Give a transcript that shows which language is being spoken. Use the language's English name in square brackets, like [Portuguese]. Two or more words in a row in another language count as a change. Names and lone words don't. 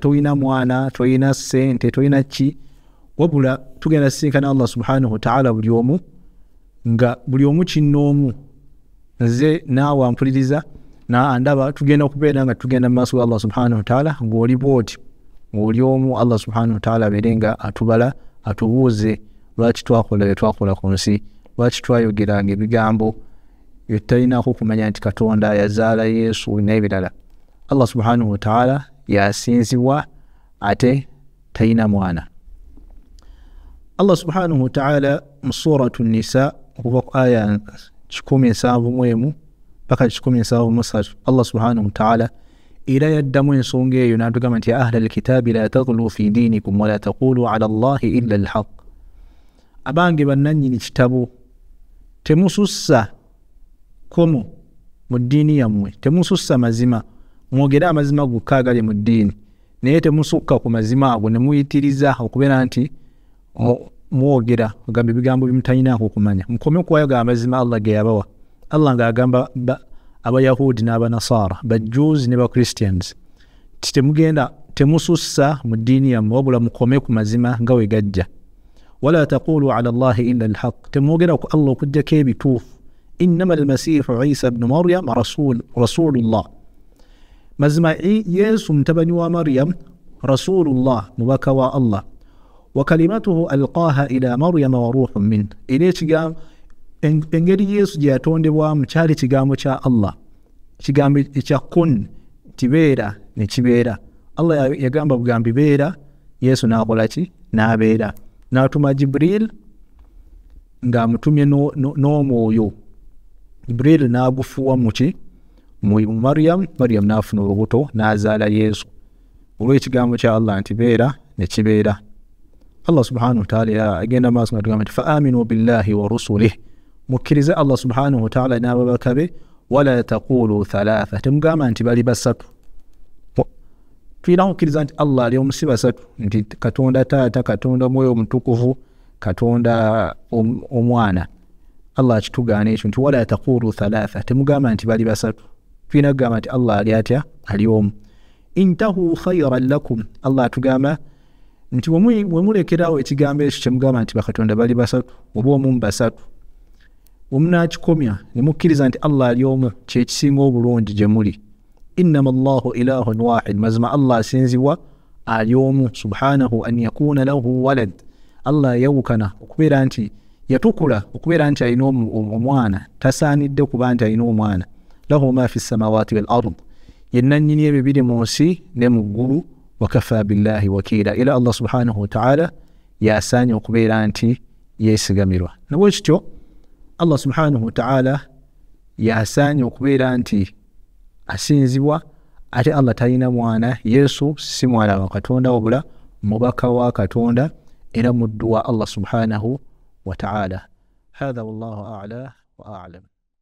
[Ganda] toyina mwana toyina ssente toyina ki wabula tugenda sisinkana Allah [Arabic] سبحانه وتعالى [Ganda] buli omu nga buli omu kinnoomu nze naawe ampuliriza ndaba tugenda okubeera nga tugenda mu maaso ga Allah [Arabic] سبحانه وتعالى [Ganda] ng'oli bw'oti ng'oli omu Allah [Arabic] سبحانه وتعالى [Ganda] abeere nga atubala atubuuze lwaki twakola bye twakola ku nsi lwaki twayogeranga ebigambo bye tutalinaako kumanya nti Katonda yazaala Yesu n'ebirala. Allah [Arabic] سبحانه وتعالى [Ganda] yasinzibwa ate talina mwana. Allah [Arabic] سبحانه وتعالى [Ganda] mu suratu Nisa okuva ku aya 171 paka 173 Allah [Arabic] سبحانه وتعالى [Ganda] era yaddamu ensonga eyo n'atugamba nti [Arabic] يا أهل الكتاب لا تغلوا في دينكم ولا تقولوا على الله إلا الحق. [Ganda] Abange bannannyini kitabo temusussa komo mu ddiini yammwe, temusussa mazima, mwogere amazima gokka agali mu ddiini naye temusukka ku mazima ago ne muyitiriza okubeera nti mwogera ogamba ebigambo bimutalinaako kumanya. Mukome kuwayoga amazima Allah ge yabawa. Allah ng'agamba abayahudi n'abanasara bajuzi ne bakristians temugenda temusussa mu ddiini yammwe wabula mukome ku mazima nga we gajja. [Arabic] ولا تقولوا على الله إلا الحق, [Ganda] temwogera ku Allah okujjako ebituufu. [Arabic] إنما المسيح عيسى ابن مريم رسول الله, [Ganda] mazima Yesu mutabani wa Maryam rasulullah mubaka wa Allah [Arabic] وكلمته ألقاها إلى مريم وروح من. [Ganda] Era ekigambo engeri Yesu gye yatondebwamu kyali kigambo kya Allah, kigambo ekya kun tibeera ne kibeera. Allah yagamba bugambi beera, Yesu n'akola ki n'abeera. N'atuma Jibril ng'amutumye n'omwoyo. Jibril n'agufuwa muki mu Maryam n'afuna olubuto n'azaala Yesu olw'ekigambo kya Allah nti beera ne kibeera. Allah [Arabic] سبحانه وتعالى [Ganda] agenda maaso n'atugamba nti [Arabic] فآمنوا بالله ورسله, [Ganda] mukkirize Allah [Arabic] سبحانه وتعالى [Ganda] n'ababaka be. [Arabic] ولا تقولوا ثلاثة, [Ganda] temugamba nti bali basatu. Tuyina okukkiriza nti Allah ali omu si basatu, nti Katonda Taata, Katonda Mwoyo Omutukuvu, Katonda Omwana. Allah akitugaana ekyo nti [Arabic] ولا تقولوا ثلاثة, [Ganda] temugamba nti bali basatu. Tuyina kugamba nti Allah ali atya, ali omu. [Arabic] انتهوا خيرا لكم, [Ganda] Allah atugamba nti bwe mulekerawo ekigambo ekyo kyemugamba nti bakatonda bali basatu oba omu basatu, omunaakikomya ne mukkiriza nti Allah ali omu, kyekisinga obulungi gye muli. [Arabic] إنما الله إله واحد, [Ganda] mazima Allah asinzibwa ali omu. [Arabic] سبحانه أن يكون له ولد, [Ganda] Allah yawukana okubeera nti yatukula okubeera nti alina omwana, tasaanidde kuba nti alina omwana. [Arabic] له ما في السماوات والأرض, [Ganda] yenna nnyini ebyo biri mu nsi ne mu ggulu. [Arabic] وكفى بالله وكيلا, [Ganda] era Allah [Arabic] سبحانه وتعالى [Ganda] yasaanye okubeera nti yeesigamirwa. Nabwe kityo Allah [Arabic] سبحانه وتعالى [Ganda] yasaanye okubeera nti asinzibwa ate Allah talina mwana. Yesu si mwana wa Katonda wabula mubaka wa Katonda era muddu wa Allah [Arabic] سبحانه وتعالى. هذا والله أعلى وأعلم.